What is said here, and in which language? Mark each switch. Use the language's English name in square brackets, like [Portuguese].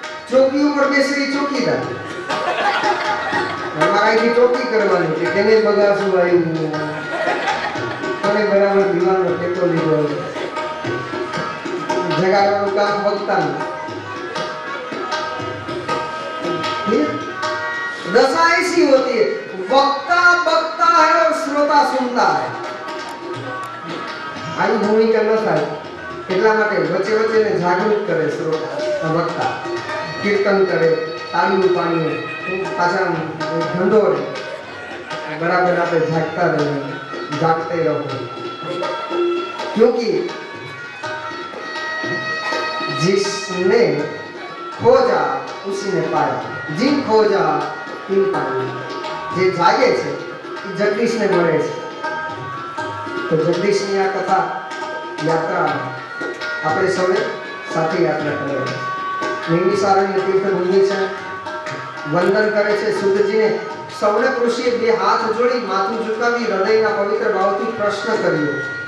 [Gujarati] ચોકી ઉપર બેસે એ ચોકીદાર. અમારા અહીંથી ચોકી કરવાની છે, કેને બગાસું આવ્યું, કોને બરાબર દીવાનો ટેકો લીધો, જગાડવાનું કામ વક્તાનું. [Hindi] दशा ऐसी होती है, वक्ता बकता है और श्रोता सुनता है. [Gujarati] આવી ભૂમિકા ન થાય એટલા માટે વચ્ચે વચ્ચે ને જાગૃત કરે શ્રોતા, વક્તા કીર્તન કરે, તાળીઓ પાણીએ પાછા ઢંઢોરે, બરાબર આપણે જાગતા રહીએ, જાગતે રહો. [Hindi] क्योंकि जिसने खोजा उसी ने पाया, जिन खोजा तिन पाया. [Gujarati] જે જાગે છે એ જગદીશને મળે છે. તો જગદીશની આ કથા યાત્રા આપણે સૌએ સાથે યાત્રા કરીએ. નિમિષારણ્ય તીર્થ ભૂમિ છે, વંદન કરે છે સુતજીને. સૌને ઋષિએ બે હાથ જોડી માથું ઝુકાવી હૃદયના પવિત્ર ભાવથી પ્રશ્ન કર્યો.